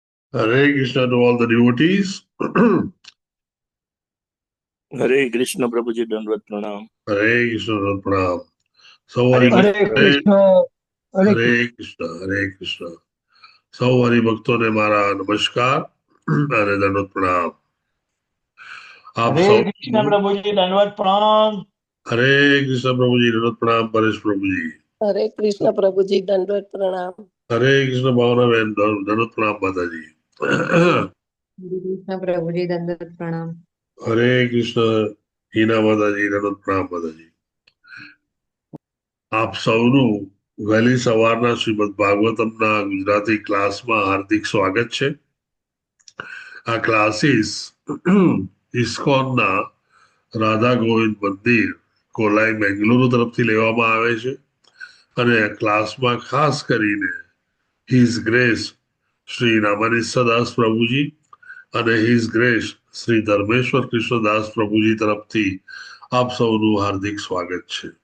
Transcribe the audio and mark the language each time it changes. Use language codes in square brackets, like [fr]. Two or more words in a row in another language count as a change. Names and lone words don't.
[en] Hare Krishna to all the devotees. [hi] हरे कृष्ण प्रभु जी, दंडवत प्रणाम। [en] Hare Krishna Lord Pranam. So [hi] हरे Hari हरे भक्तों ने कृष्ण हरे [gu] હરે કૃષ્ણ હરે કૃષ્ણ સૌ હરિ ભક્તો ને મારા નમસ્કાર અને દંડવત પ્રણામ આપ [hi] हरे [gu] સૌ [hi] कृष्ण प्रभु जी दंडवत प्रणाम। [gu] હરે કૃષ્ણ પ્રભુજી દંડવત પ્રણામ પરેશ પ્રભુજી [hi] हरे कृष्ण प्रभु जी दंडवत प्रणाम। [gu] હરે કૃષ્ણ ભાવનાબેન દંડવત પ્રણામ માતાજી [hi] हरे कृष्ण प्रभु जी दंडवत प्रणाम। [gu] હરે કૃષ્ણ હીના માતાજી દંડવત પ્રણામ માતાજી આપ સૌનું વહેલી સવારના શ્રીમદ ભાગવતમના ગુજરાતી ક્લાસમાં હાર્દિક સ્વાગત છે આ ક્લાસીસ ઇસ્કોનના રાધા ગોવિંદ મંદિર કોલાઈ બેંગલુરુ તરફથી લેવામાં આવે છે અને ક્લાસમાં ખાસ કરીને હિઝ ગ્રેસ શ્રી રામાનિસ્સદાસ પ્રભુજી અને હિઝ ગ્રેસ શ્રી ધર્મેશ્વર કૃષ્ણદાસ પ્રભુજી તરફથી આપ સૌનું હાર્દિક સ્વાગત છે